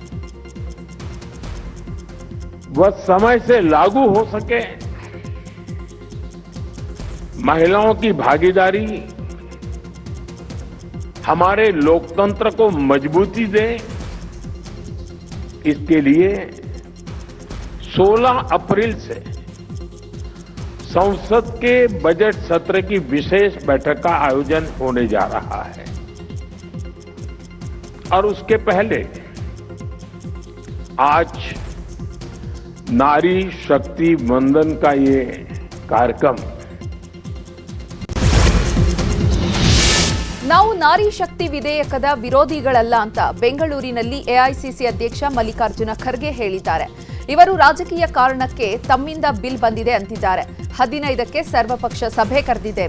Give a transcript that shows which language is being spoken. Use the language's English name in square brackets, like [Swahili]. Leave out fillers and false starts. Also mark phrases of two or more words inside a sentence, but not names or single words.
[Hindi] वह समय से लागू हो सके, महिलाओं की भागीदारी हमारे लोकतंत्र को मजबूती दे, इसके लिए 16 अप्रैल से संसद के बजट सत्र की विशेष बैठक का आयोजन होने जा रहा है. और उसके पहले आज नारी शक्ति वंदन का ये कार्यक्रम [Kannada] ನಾವು ನಾರಿ ಶಕ್ತಿ ವಿಧೇಯಕದ ವಿರೋಧಿಗಳಲ್ಲ ಅಂತ ಬೆಂಗಳೂರಿನಲ್ಲಿ ಎಐಸಿಸಿ ಅಧ್ಯಕ್ಷ ಮಲ್ಲಿಕಾರ್ಜುನ ಖರ್ಗೆ ಹೇಳಿದ್ದಾರೆ. ಇವರು ರಾಜಕೀಯ ಕಾರಣಕ್ಕೆ ತಮ್ಮಿಂದ ಬಿಲ್ ಬಂದಿದೆ ಅಂತಿದ್ದಾರೆ. 15ಕ್ಕೆ ಸರ್ವಪಕ್ಷ ಸಭೆ ಕರೆದಿದ್ದೇವೆ.